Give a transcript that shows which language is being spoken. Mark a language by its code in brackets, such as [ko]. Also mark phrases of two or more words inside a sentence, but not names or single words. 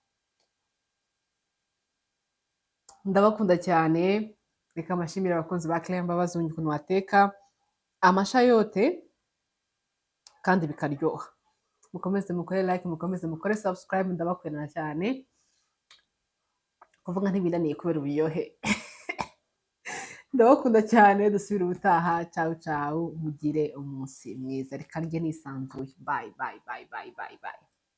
[rw] Ndabakunda cyane, reka amashimire abakunzi ba Claire Mbabazi ukuntu wateka amashayote kandi bikaryoha. Mukomeze mukore like, mukomeze mukore subscribe, ndabakunda cyane. Kuvuga ntibinaniye kubera uburyohe. Ndabakunda cyane, dusubira ubutaha. [it] Ciao ciao, [rw] mugire umunsi mwiza. Reka ndye nisanzuye. [en] Bye bye bye bye bye bye.